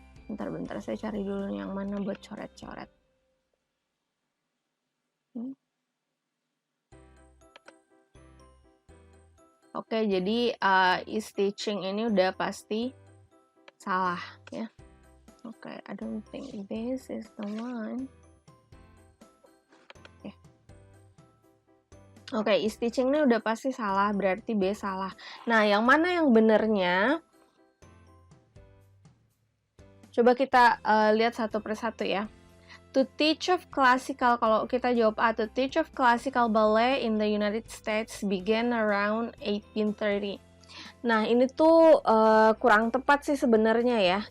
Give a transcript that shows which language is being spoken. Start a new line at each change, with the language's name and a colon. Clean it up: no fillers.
Indonesian: Bentar, saya cari dulu yang mana buat coret-coret. Oke, jadi is teaching ini udah pasti salah ya.
English: Oke, I don't think this is the one.
Indonesian: Oke, is teaching ini udah pasti salah, berarti B salah. Nah, yang mana yang benernya? Coba kita lihat satu persatu ya.
English: To teach of classical,
Indonesian: kalau kita jawab A,
English: to teach of classical ballet in the United States began around 1830.
Indonesian: Nah, ini tuh kurang tepat sih sebenarnya ya.